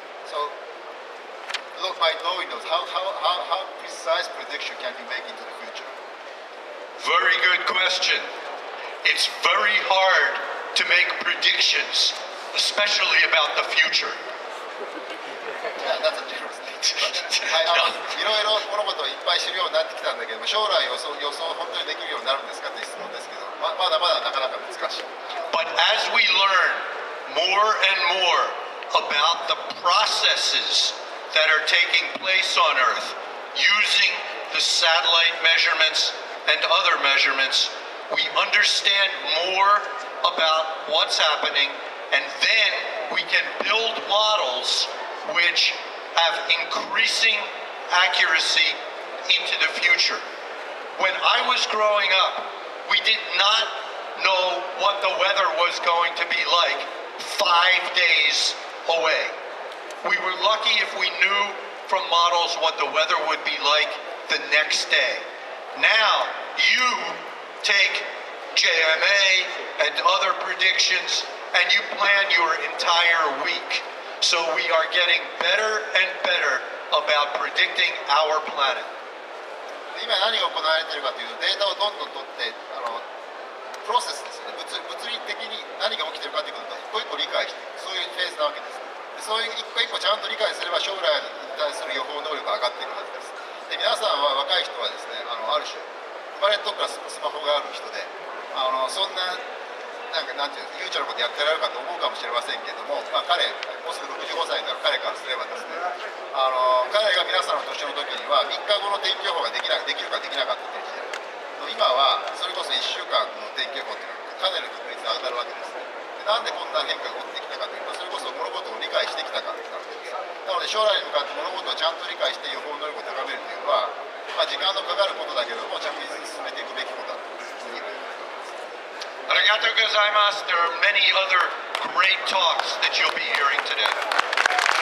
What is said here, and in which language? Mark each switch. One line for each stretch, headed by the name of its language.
English: So, look, by knowing those, how precise prediction can you make into the future? Very good question. It's very hard to make predictions, especially about the future.
Japanese: じゃあ
English: that's a general statement.
Japanese: はい、いろいろ物事をいっぱい知るようになってきたんだけども、将来予想本当にできるようになるんですかっていう質問ですけど、まだまだなかなか難しい。
English: But as we learn more and more about the processes that are taking place on Earth using the satellite measurements and other measurements, we understand more about what's happening, and then we can build models which have increasing accuracy into the future. When I was growing up, we did not know what the weather was going to be like 5 days away. We were lucky if we knew from models what the weather would be like the next day. Now you take JMA and other predictions and you plan your entire week. So we are getting better and better about predicting our planet.
Japanese: 今何が行われているかというと、データをどんどん取ってプロセスですよね、物理的に何が起きているかということを一個一個理解していく、そういうフェーズなわけです。でそういう一個一個ちゃんと理解すれば将来に対する予報能力が上がっていくはずです。で皆さんは若い人はですね、ある種生まれた時からスマホがある人で、そんななんていうんですか、悠長なことやってられるかと思うかもしれませんけども、彼もうすぐ65歳になる彼からすればですね、彼が皆さんの年の時には3日後の天気予報ができるかできなかったという時代、今はそれこそ1週間の天気予報というのはかなりの確率で上がるわけです。でなんでこんな変化が起きてきたかというと、それこそ物事を理解してきたからなわけです。なので将来に向かって物事をちゃんと理解して予報能力を高めるというのは、時間のかかることだけども着実に進めていくべきことだというふうに思います。 Arigatou gozaimasu.
English: There are many other great talks that you'll be hearing today.